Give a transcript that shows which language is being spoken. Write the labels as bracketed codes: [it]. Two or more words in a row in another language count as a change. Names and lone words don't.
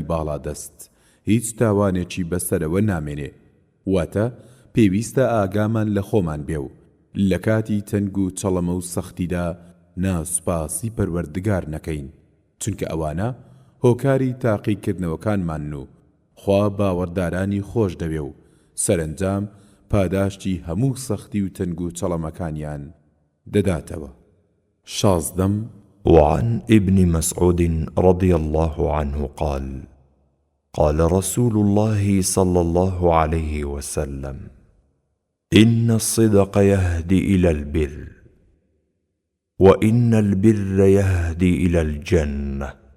[ckb] باڵا دەست، هیچ تاوانێکی بەسەرەوە نامێنێ، واتە پێویستە ئاگامان لە خۆمان بێ و لە کاتی تەنگ و چەڵەمە و سەختیدا ناسوپاسی پەروەردگار نەکەین، چونکە ئەوانە هۆکاری تاقیکردنەوەکانمان و خوا باوەڕدارانی خۆش دەوێ و سەرنجام پاداشتی هەموو سەختی و تەنگ و چەڵەمەکانیان دەداتەوە. شازدەم [ar] وعن ابن مسعود رضي الله عنه قال: قال رسول الله صلى الله عليه وسلم: إن الصدق يهدي إلى البر، وإن البر يهدي إلى الجنة،